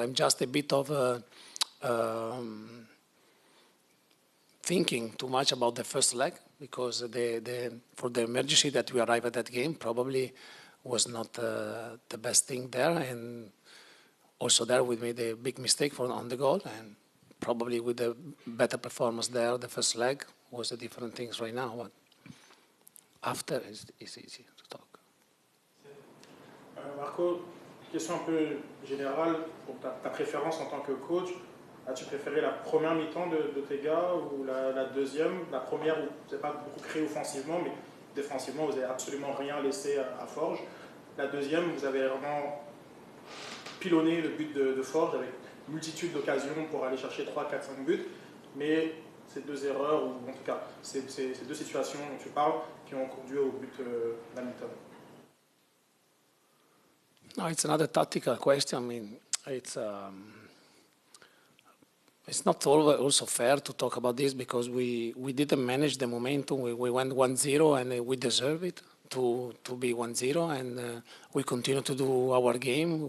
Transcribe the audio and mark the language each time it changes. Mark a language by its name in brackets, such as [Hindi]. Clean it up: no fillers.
[English] I'm just a bit of thinking too much about the first leg because for the emergency that we arrived at that game probably was not the best thing there, and also there we made a big mistake on the goal, and probably with a better performance there, the first leg was the different things right now. But after, it's easy to talk. [French] Marco, question un peu générale pour ta préférence en tant que coach. As-tu préféré la première mi-temps de tes gars ou la deuxième? La première où vous n'avez pas beaucoup créé offensivement, mais défensivement, vous n'avez absolument rien laissé à Forge. La deuxième, vous avez vraiment pilonné le but de Forge avec une multitude d'occasions pour aller chercher 3, 4, 5 buts. Mais ces deux erreurs, ou en tout cas ces deux situations dont tu parles, qui ont conduit au but de la mi-temps. [English] No, it's another tactical question. I mean, it's not also fair to talk about this because we didn't manage the momentum. We went 1-0 and we deserve it to be 1-0, and we continue to do our game.